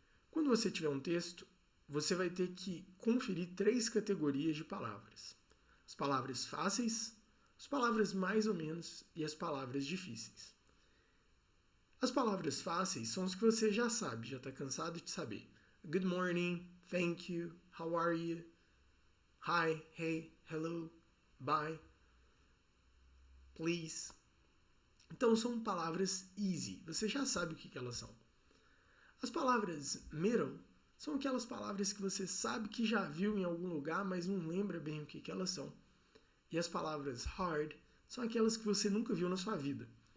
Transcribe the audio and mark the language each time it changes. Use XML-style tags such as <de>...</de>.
<pt>Quando você tiver um texto, você vai ter que conferir 3 categorias de palavras. As palavras fáceis, as palavras mais ou menos e as palavras difíceis. As palavras fáceis são as que você já sabe, já está cansado de saber.</pt> <en>Good morning, thank you, how are you, hi, hey, hello, bye, please.</en> <pt>Então são palavras easy, você já sabe o que elas são. As palavras middle são aquelas palavras que você sabe que já viu em algum lugar, mas não lembra bem o que elas são. E as palavras hard são aquelas que você nunca viu na sua vida.</pt>